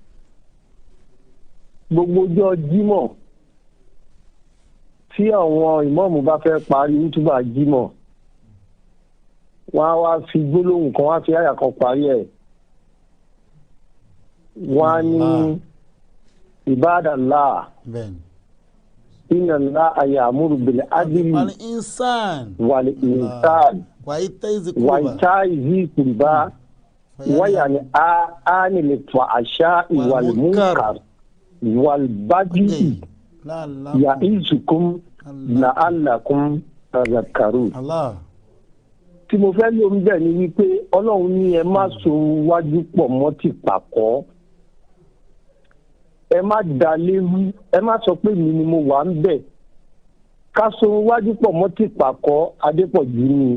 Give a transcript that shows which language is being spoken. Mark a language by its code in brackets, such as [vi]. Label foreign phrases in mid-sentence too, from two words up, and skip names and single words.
[yo] gbogbo ọjọ́ Jímọ̀ tí àwọn ìmáàmù bá fẹ́ parí útúbà Jímọ̀ wọ́n á wá fi gbólóhùn kan wá fi àyà kan parí ẹ̀ wọ́n á ní [ar] عباد الله إن الله يأمر بالعدل والإحسان وإيتاء ذي القربى وينهى عن الفحشاء والمنكر والبغي يعظكم لعلكم تذكرون. [yo] Tí mo fẹ́ lórí bẹ́ẹ̀ ni wípé Ọlọ́run ní ẹ má so wájú pọ̀ mọ́ ti pàkọ́. Ẹ má dá léwu, ẹ má sọ pé mi ni mo wà ń bẹ̀. Ká so wájú pọ̀ mọ́ ti pàkọ́ Adépọ̀jù ni.